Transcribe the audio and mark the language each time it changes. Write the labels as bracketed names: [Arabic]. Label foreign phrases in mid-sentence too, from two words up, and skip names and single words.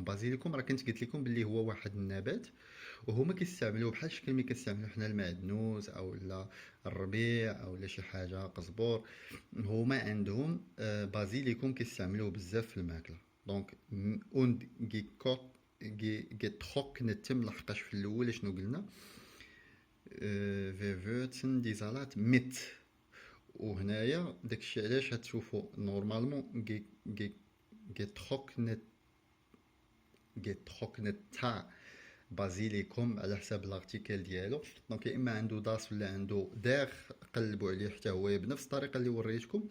[Arabic] بازيليكوم راه كنت قلت لكم باللي هو واحد النبات، وهما كيستعملوه بحال الشكل ملي كنستعملو حنا المعدنوس او لا الربيع او لا شي حاجه قزبور. هما عندهم بازيليكوم كيستعملوه بزاف في الماكله. دونك [German] und getrocknetem [Arabic] لحقاش في الاول شنو قلنا [German] wir würzen die Salat mit. [Arabic] وهنايا داكشي علاش هتشوفوا نورمالمون getrocknet تاع بازيليكوم على حساب الارتيكل ديالو. دونك يا اما عنده داس ولا عنده داغ، قلبوا عليه حتى هو بنفس الطريقه اللي وريتكم.